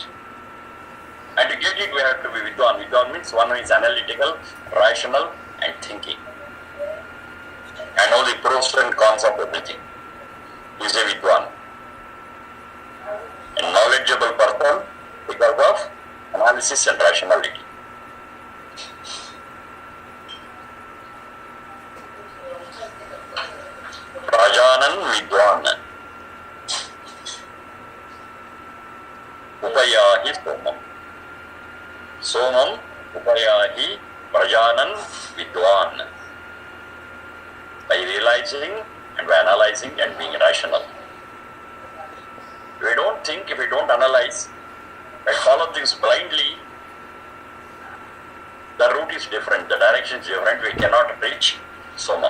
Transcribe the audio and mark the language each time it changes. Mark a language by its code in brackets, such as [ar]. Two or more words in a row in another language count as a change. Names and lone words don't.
[en] And to get it, we have to be Vidwan. Vidwan means one who is analytical, rational, and thinking. And know the pros and cons of everything. Is a Vidwan. A knowledgeable person because of analysis and rationality. [sa] Prajanan Vidwan. Upayahi somam. Somam upayahi prajanan vidwan. [en] By realizing and by analyzing and being rational. If we don't think, if we don't analyze, I follow things blindly, the route is different, the direction is different, we cannot reach Somam.